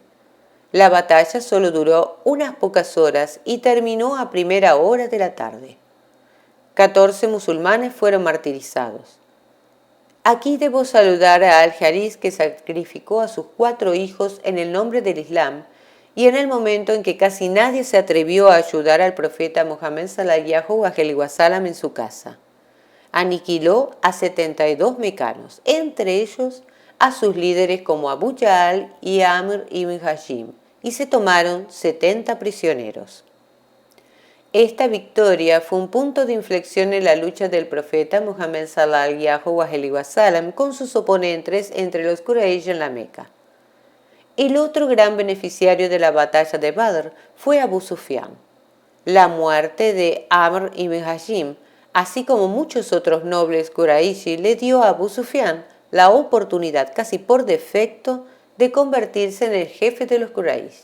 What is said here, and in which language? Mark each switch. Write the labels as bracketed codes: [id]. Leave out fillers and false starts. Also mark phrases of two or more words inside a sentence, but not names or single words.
[es] La batalla solo duró unas pocas horas y terminó a primera hora de la tarde. 14 musulmanes fueron martirizados. Aquí debo saludar a Al-Haris, que sacrificó a sus 4 hijos en el nombre del Islam y en el momento en que casi nadie se atrevió a ayudar al profeta Muhammad [ar] صلى الله عليه وسلم [es] en su casa. Aniquiló a 72 mecanos, entre ellos a sus líderes como Abu Jahl y Amr ibn Hashim, y se tomaron 70 prisioneros. Esta victoria fue un punto de inflexión en la lucha del profeta Muhammad [ar] صلى الله عليه وسلم [es] con sus oponentes entre los Quraysh en la Meca. El otro gran beneficiario de la batalla de Badr fue Abu Sufyan. La muerte de Amr ibn Hashim, así como muchos otros nobles Qurayshi, le dio a Abu Sufyan la oportunidad casi por defecto de convertirse en el jefe de los Quraysh.